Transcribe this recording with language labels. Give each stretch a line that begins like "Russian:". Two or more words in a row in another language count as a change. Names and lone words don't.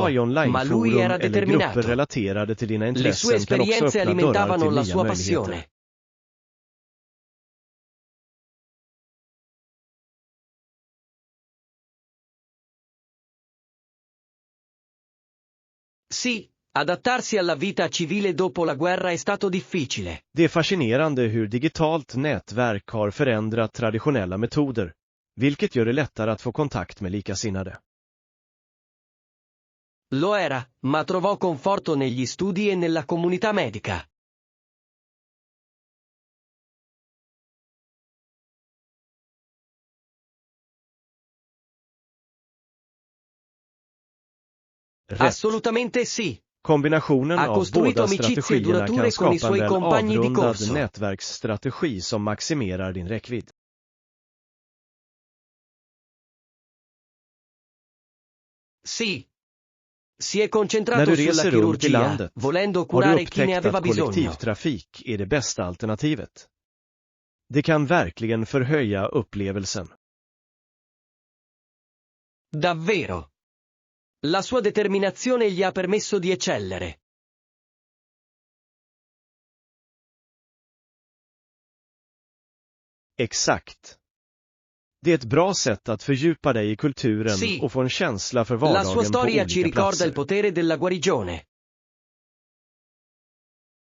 Swedish: delta i
Italian: ma lui
Swedish: onlineforum
Italian: era
Swedish: eller grupper
Italian: determinato.
Swedish: relaterade till dina
Italian: Le sue
Swedish: intressen kan också
Italian: esperienze
Swedish: öppna dörrar
Italian: alimentavano
Swedish: till
Italian: la
Swedish: nya
Italian: sua
Swedish: möjligheter.
Italian: passione. Sì, adattarsi alla vita civile dopo la guerra è stato difficile.
Swedish: Det är fascinerande hur digitalt nätverk har förändrat traditionella metoder, vilket gör det lättare att få kontakt med likasinnade.
Italian: Lo era, ma trovò conforto negli studi e nella comunità medica.
Swedish: Rätt.
Italian: Assolutamente sì.
Swedish: Kombinationen
Italian: Ha
Swedish: av
Italian: costruito
Swedish: båda
Italian: amicizie
Swedish: strategierna
Italian: durature
Swedish: kan
Italian: con i
Swedish: skapa en
Italian: suoi
Swedish: väl
Italian: compagni di
Swedish: avrundad
Italian: corso.
Swedish: nätverksstrategi som maximerar din räckvidd.
Italian: Sì. Si è
Swedish: När
Italian: concentrato
Swedish: du
Italian: sulla
Swedish: reser runt i
Italian: chirurgia,
Swedish: landet,
Italian: volendo
Swedish: har du
Italian: curare chi ne
Swedish: upptäckt
Italian: aveva
Swedish: att
Italian: bisogno.
Swedish: kollektivtrafik är det bästa alternativet. Det kan verkligen förhöja upplevelsen.
Italian: Davvero. La sua determinazione gli ha permesso di eccellere.
Swedish: Exakt. Det är ett bra sätt att fördjupa dig i kulturen
Italian: Sì.
Swedish: och få en känsla för
Italian: La sua
Swedish: vardagen på
Italian: storia ci
Swedish: olika
Italian: ricorda il
Swedish: platser.
Italian: potere della guarigione.